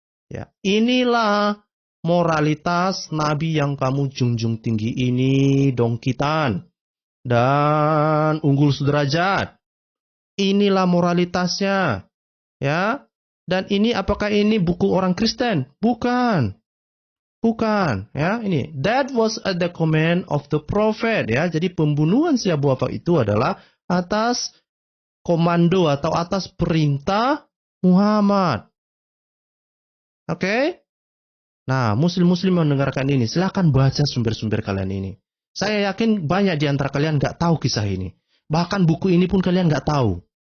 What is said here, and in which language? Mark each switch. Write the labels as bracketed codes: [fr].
[id] Ya, inilah moralitas Nabi yang kamu junjung tinggi ini, dongkitan dan unggul sederajat. Inilah moralitasnya. Ya. Dan ini apakah ini buku orang Kristen? Bukan. Bukan, ya. Ini [en] that was at the command of the prophet, [id] ya. Jadi pembunuhan si Abu Afaq itu adalah atas komando atau atas perintah Muhammad. Oke? Nah, muslim-muslim mendengarkan ini, silakan baca sumber-sumber kalian ini. Saya yakin banyak di antara kalian nggak tahu kisah ini. Bahkan buku ini pun kalian nggak tahu.